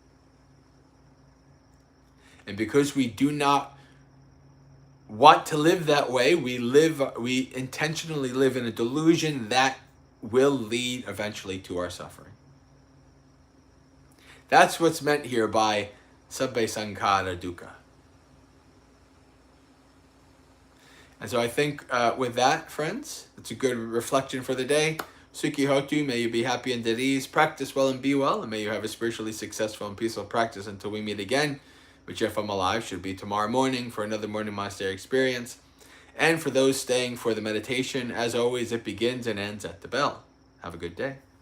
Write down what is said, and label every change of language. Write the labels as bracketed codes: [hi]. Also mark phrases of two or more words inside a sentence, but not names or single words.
[en] And because we do not want to live that way, we intentionally live in a delusion that will lead eventually to our suffering. That's what's meant here by [pi] sabbe sankhara dukkha. [en] And so I think with that, friends, it's a good reflection for the day. [pi] Sukhi hotu, [en] may you be happy and at ease. Practice well and be well, and may you have a spiritually successful and peaceful practice until we meet again, which if I'm alive should be tomorrow morning for another morning monastery experience. And for those staying for the meditation, as always, it begins and ends at the bell. Have a good day.